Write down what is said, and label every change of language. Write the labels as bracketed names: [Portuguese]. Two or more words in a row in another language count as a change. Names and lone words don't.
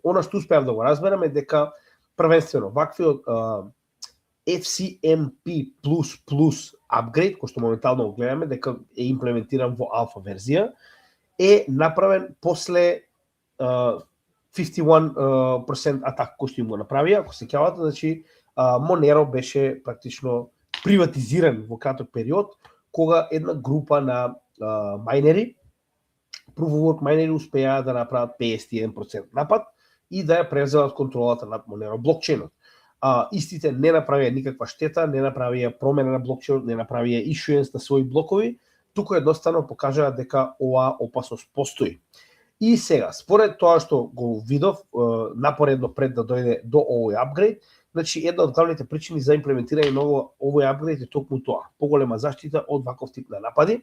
[Macedonian] Она што успеав да го разберам е дека првенствено ваквиот FCMP++ апгрейд, кој што моментално го гледаме, дека е имплементиран во алфа верзија, е направен после 51% атак кој што им го направија. Ако се сеќавате, значи Monero беше практично приватизиран во краток период, кога една група на мајнери, [English] proof of work [Macedonian] мајнери успеа да направат 51% напад и да ја превземат контролата над Monero блокчейнот. Истите не направија никаква штета, не направија промена на блокчейнот, не направија issuance на своји блокови, туку едноставно покажаа дека оваа опасност постои. И сега, според тоа што го видов напоредно пред да дојде до овој апгрейд, значи една од главните причини за имплементирање на овој апгрейд е токму тоа, поголема заштита од ваков тип на напади.